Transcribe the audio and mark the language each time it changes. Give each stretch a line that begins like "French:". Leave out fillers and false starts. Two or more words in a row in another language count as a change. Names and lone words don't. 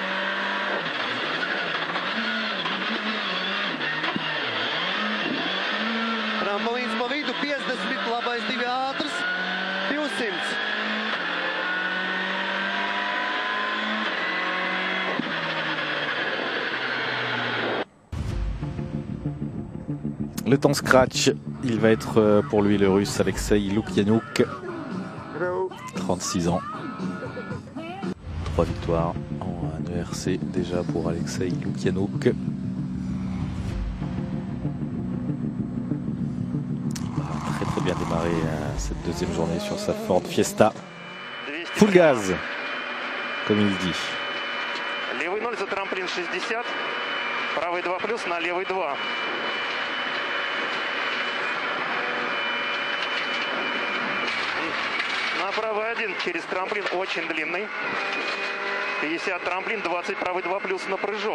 Latvian: Trampolins pa vidu 50, labais 2 ātrs, 200.
French: Le temps scratch, il va être pour lui le russe Alexei Lukianouk, 36 ans. 3 victoires en ERC déjà pour Alexei Lukianouk. Il va très bien démarrer cette deuxième journée sur sa Ford Fiesta. Full gaz, comme il dit.
Russian: Левый 0 за трамплин 60, правый 2 плюс на левый 2. Правый 1 через трамплин очень длинный. 50 трамплин, 20 правый 2 плюс на прыжок.